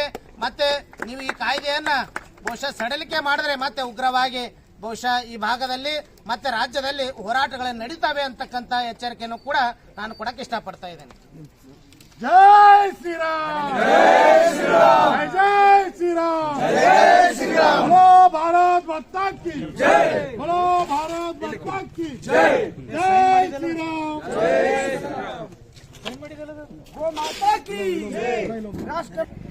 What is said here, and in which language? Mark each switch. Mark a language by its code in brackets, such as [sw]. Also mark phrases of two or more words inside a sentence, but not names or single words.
[kn] ಮತ್ತೆ ನೀವು ಈ ಕಾಯ್ದೆಯನ್ನ ಬಹುಶಃ ಸಡಿಲಿಕೆ ಮಾಡಿದ್ರೆ ಮತ್ತೆ ಉಗ್ರವಾಗಿ ಬಹುಶಃ ಈ ಭಾಗದಲ್ಲಿ ಮತ್ತೆ ರಾಜ್ಯದಲ್ಲಿ ಹೋರಾಟಗಳು ನಡೀತವೆ ಅಂತಕ್ಕಂಥ ಎಚ್ಚರಿಕೆಯನ್ನು ಕೂಡ ನಾನು ಕೊಡಕ್ಕೆ ಇಷ್ಟಪಡ್ತಾ ಇದ್ದೇನೆ. [hi] जय श्रीराम, जय श्रीराम, जय श्रीराम, जय श्रीराम. बोलो भारत माता की जय, बोलो भारत माता की जय, जय श्रीराम, जय श्रीराम. गो माता की जय. राष्ट्र